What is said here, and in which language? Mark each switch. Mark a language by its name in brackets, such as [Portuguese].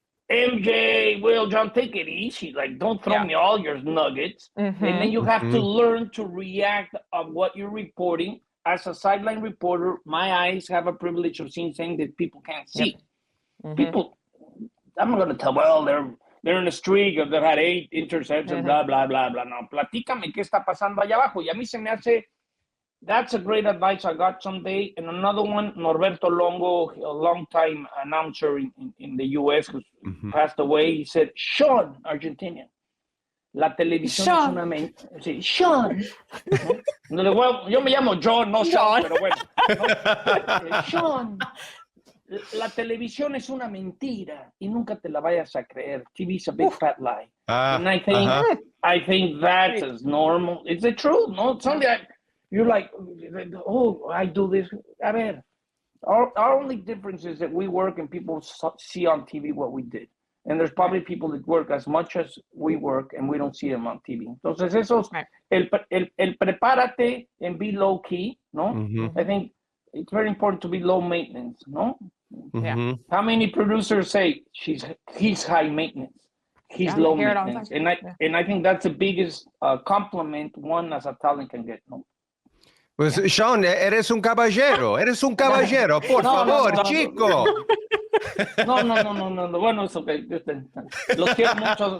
[English] MJ, Will, John, take it easy. Like, don't throw me all your nuggets. And then you have to learn to react on what you're reporting. As a sideline reporter, my eyes have a privilege of seeing things that people can't see. People, I'm not going to tell, well, they're in a streak, or they've had 8 interceptions, blah, blah, blah, blah. [Spanish] No, platícame qué está pasando allá abajo. Y a mí se me hace... [English] That's a great advice I got someday. And another one, Norberto Longo, a long-time announcer in the U.S. who passed away, he said, Sean, Argentinian, [Spanish] la televisión es una mentira. Sí, [English] Sean. ¿No? [Spanish] Well, yo me llamo John, no Sean, pero bueno. ¿No? Sean, la televisión es una mentira y nunca te la vayas a creer. [English] TV is a big fat lie. And I think that's as normal. It's the truth, no? It's something you're like, oh, I do this. [Spanish] A ver, [English] our only difference is that we work and people see on TV what we did. And there's probably people that work as much as we work and we don't see them on TV. [Spanish] Entonces, eso es el prepárate [English] and be low key, [Spanish] ¿no? [English] I think it's very important to be low maintenance, ¿no? Yeah. How many producers say he's high maintenance? He's low maintenance. And I think that's the biggest compliment one as a talent can get, ¿no? [Spanish] Pues, Sean, eres un caballero, por favor, chico. No. Bueno, eso que los quiero mucho.